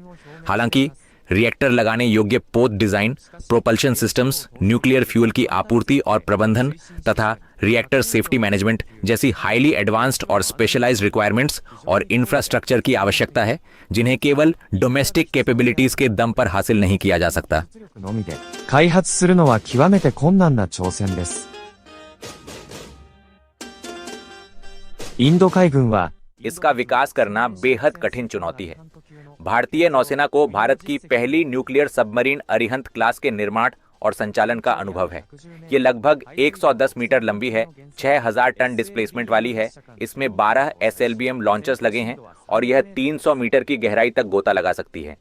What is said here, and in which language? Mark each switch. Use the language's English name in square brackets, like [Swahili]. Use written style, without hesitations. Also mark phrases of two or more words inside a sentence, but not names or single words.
[Hindi] हालांकि रिएक्टर लगाने योग्य पोत डिजाइन, [English] propulsion systems, nuclear fuel [Hindi] की आपूर्ति और प्रबंधन तथा [English] reactor safety management [Hindi] जैसी [English] highly advanced [Hindi] और [English] specialized requirements [Hindi] और इंफ्रास्ट्रक्चर की आवश्यकता है, जिन्हें केवल [English] domestic capabilities [Hindi] के दम पर हासिल नहीं किया जा सकता। [Japanese] のみで開発するのは極めて困難な挑戦です。インド海軍は [Hindi] इसका विकास करना बेहद कठिन चुनौती है। भारतीय नौसेना को भारत की पहली [English] nuclear submarine [Hindi] अरिहंत क्लास के निर्माण और संचालन का अनुभव है। ये लगभग 110 मीटर लंबी है, 6000 टन डिस्प्लेसमेंट वाली है, इसमें 12 SLBM लॉन्चर्स लगे हैं और यह 300 मीटर की गहराई तक गोता लगा सकती है।